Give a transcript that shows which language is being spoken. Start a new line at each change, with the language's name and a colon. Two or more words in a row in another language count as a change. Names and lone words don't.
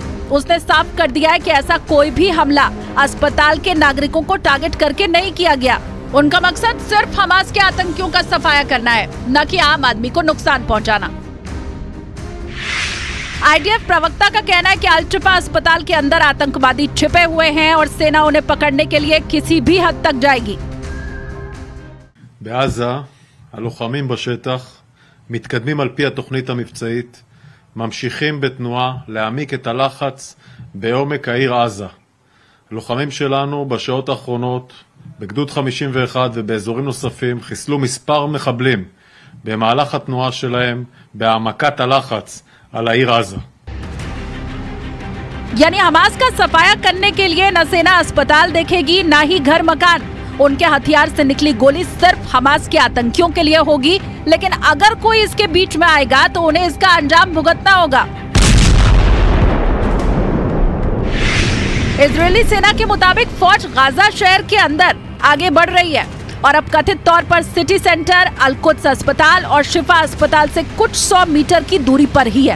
Hindi: उसने साफ कर दिया है कि ऐसा कोई भी हमला अस्पताल के नागरिकों को टारगेट करके नहीं किया गया। उनका मकसद सिर्फ हमास के आतंकियों का सफाया करना है, न कि आम आदमी को नुकसान पहुंचाना। आईडीएफ प्रवक्ता का कहना है कि अल शिफा अस्पताल के अंदर आतंकवादी छिपे हुए हैं और सेना उन्हें पकड़ने के लिए किसी भी हद तक जाएगी।
Hebrew: בעזה, הלוחמים בשטח מתקדמים על פי התוכנית המבצעית, ממשיכים בתנועה להעמיק את הלחץ בעומק העיר עזה. הלוחמים שלנו בשעות האחרונות בגדוד 51 ובאזורים נוספים חיסלו מספר מחבלים במהלך התנועה שלהם בהעמקת הלחץ על העיר עזה.
Hindi: यानी हमास का सफाया करने के लिए न सेना अस्पताल देखेगी, न ही घर मकान। उनके हथियार से निकली गोली सिर्फ हमास के आतंकियों के लिए होगी, लेकिन अगर कोई इसके बीच में आएगा तो उन्हें इसका अंजाम भुगतना होगा। इजरायली सेना के मुताबिक फौज गाजा शहर के अंदर आगे बढ़ रही है और अब कथित तौर पर
English: city centre,
Hindi: अल कुद्स अस्पताल और शिफा अस्पताल से कुछ 100 मीटर की दूरी पर ही है।